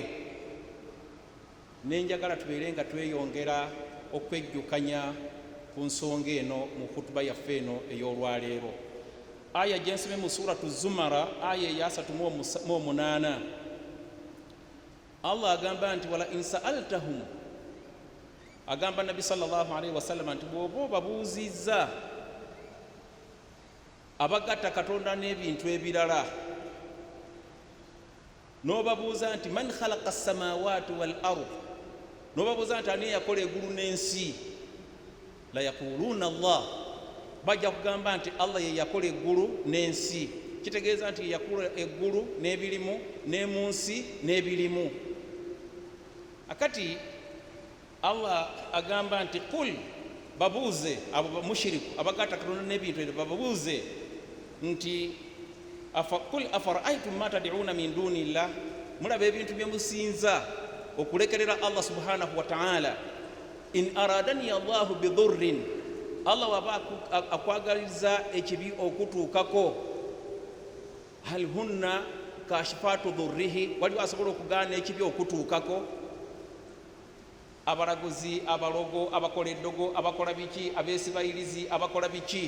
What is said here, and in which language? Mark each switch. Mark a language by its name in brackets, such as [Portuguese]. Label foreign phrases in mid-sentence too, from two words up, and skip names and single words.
[Ganda] Nenjagala tubeere nga tweyongera okwejjukanya ku nsonga eno mu hutuba yaffe eno ey'olwaleero. Aya gye nsome mu suratu Zumara aya eya 38 Allah agamba nti [Arabic] ولئن سألتهم, [Ganda] agamba Nabi [Arabic] صلى الله عليه وسلم [Ganda] nti bw'oba obabuuzizza abagatta Katonda n'ebintu ebirala n'obabuuza nti [Arabic] من خلق السماوات والأرض, [Ganda] n'obabuuza nti ani yakola eggulu n'ensi, [Arabic] ليقولن الله, [Ganda] bajja kugamba nti Allah ye yakola eggulu n'ensi. Kitegeeza nti yakola eggulu n'ebirimu n'emu nsi n'ebirimu. Akati Allah agamba nti qul, babuuze abo mushiriku abagatta Katonda n'ebintu ebyo, babuuze nti [Arabic] قل أفرأيتم ما تدعون من دون الله, [Ganda] mulaba ebintu bye musinza okulekerera Allah [Arabic] سبحانه وتعالى. إن أرادني الله بضر, [Ganda] Allah waba akwagaliza ekibi okutuukako, [Arabic] هل هن كاشفات ضره, [Ganda] wali asobola okugana ekibi okutuukako. Abaraguzi, abalogo, abakola eddogo, abakola biki, abesiba ilizi, abakola biki.